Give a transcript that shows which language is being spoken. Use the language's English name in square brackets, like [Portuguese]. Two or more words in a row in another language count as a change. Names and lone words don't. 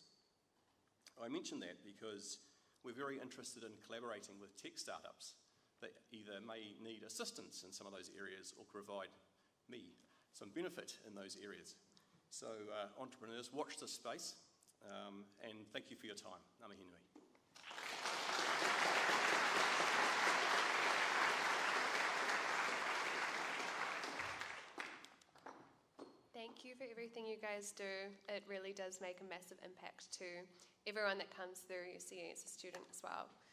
[English] I mention that because we're very interested in collaborating with tech startups that either may need assistance in some of those areas or provide me some benefit in those areas. So entrepreneurs, watch this space and thank you for your time. [Māori] Ngā mihi nui. [English] Thank you for everything you guys do. It really does make a massive impact to everyone that comes through UCE as a student as well.